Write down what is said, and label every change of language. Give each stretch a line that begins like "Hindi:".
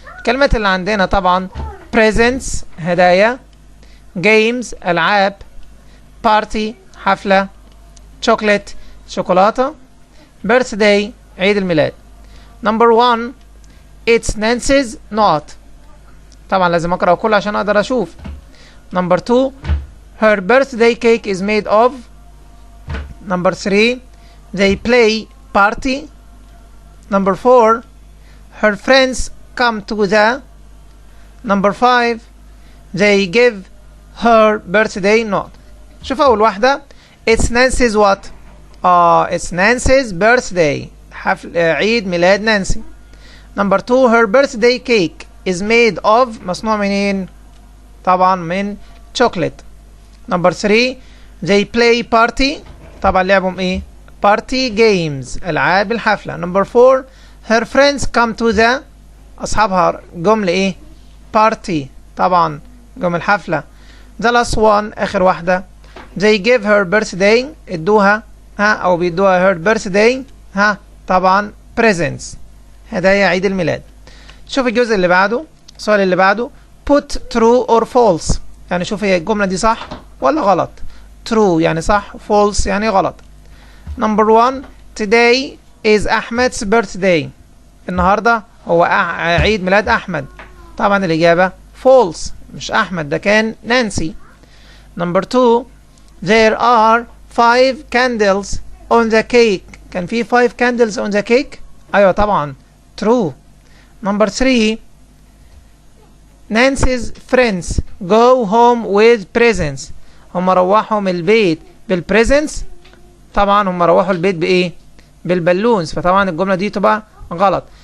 Arabic: الكلمات اللي عندنا طبعا presents هدايا games العاب party حفلة chocolate شوكولاتة birthday عيد الميلاد.
English: number 1 it's Nancy's not
Arabic: طبعا لازم اقرأ كله عشان اقدر اشوف.
English: number 2 her birthday cake is made of. number 3 they play party. number 4 her friends come to the. number 5 they give her birthday note.
Arabic: شوف اول واحدة
English: it's Nancy's what it's Nancy's birthday
Arabic: حفل عيد ميلاد نانسي.
English: number 2 her birthday cake is made of
Arabic: مصنوع منين؟ طبعا من
English: chocolate. number 3 they play party
Arabic: طبعا لعبهم ايه؟
English: party games
Arabic: العاب الحفلة.
English: number 4 her friends come to the
Arabic: اصحابها جم لايه؟
English: party
Arabic: طبعا جم الحفلة.
English: the last one
Arabic: اخر واحدة
English: they give her birthday
Arabic: ادوها او بيدوها
English: her birthday طبعا presents
Arabic: هدايا عيد الميلاد. شوف الجزء اللي بعده السؤال اللي بعده put true or false يعني شوف هي الجملة دي صح ولا غلط. true يعني صح false يعني غلط.
English: number 1 today is Ahmed's birthday
Arabic: النهاردة هو عيد ميلاد أحمد. طبعا الإجابة false مش أحمد ده كان نانسي.
English: number 2 there are 5 candles on the cake
Arabic: كان في
English: 5 candles on the cake
Arabic: أيوة طبعا
English: true. number 3 Nancy's friends go home with presents
Arabic: هم روحوا من البيت بالبريزنتس طبعا هم روحوا البيت بايه؟ بالبالونز فطبعا الجمله دي تبقى غلط.